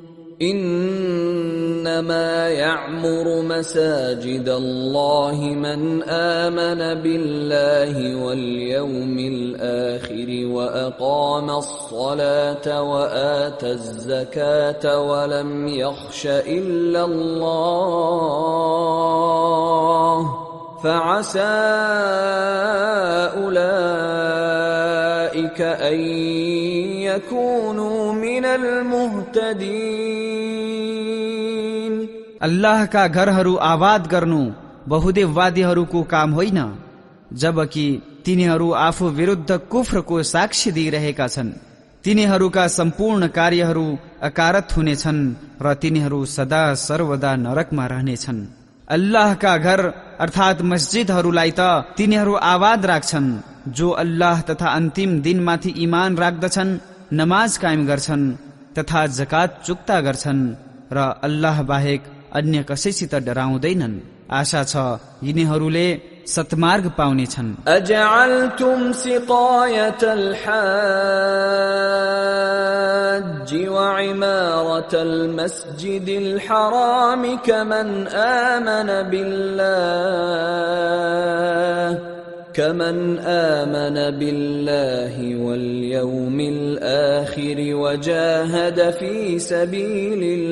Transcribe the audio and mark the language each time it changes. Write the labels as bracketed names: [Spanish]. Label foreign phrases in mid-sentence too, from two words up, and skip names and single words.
[Arabic] إنما يعمر مساجد الله من آمن بالله واليوم الآخر وأقام الصلاة وآتى الزكاة ولم يخش إلا الله فعسى أولئك أن يكونوا من المهتدين। [Nepali] अल्लाहका घरहरू आबाद गर्नु बहुदेववादीहरूको काम होइन, जबकि तिनीहरू आफू विरुद्ध कुफ्रको साक्षी दिइरहेका छन्। तिनीहरूका सम्पूर्ण कार्यहरू अकारत हुनेछन् र तिनीहरू सदा सर्वदा नरकमा रहनेछन्। अल्लाहका घर अर्थात मस्जिदहरूलाई त तिनीहरू आबाद राख्छन् जो अल्लाह तथा अन्तिम दिनमाथि ईमान राख्दछन्, नमाज कायम गर्छन् तथा जकात चुक्ता गर्छन् र अल्लाह बाहेक अन्य कसैसित डराउँदैनन्। आशा छ यिनीहरूले सत्मार्ग पाउनेछन्। [Arabic] أجعلتم سقاية الحاج وعمارة المسجد الحرام كمن آمن بالله واليوم الآخر وجاهد في سبيل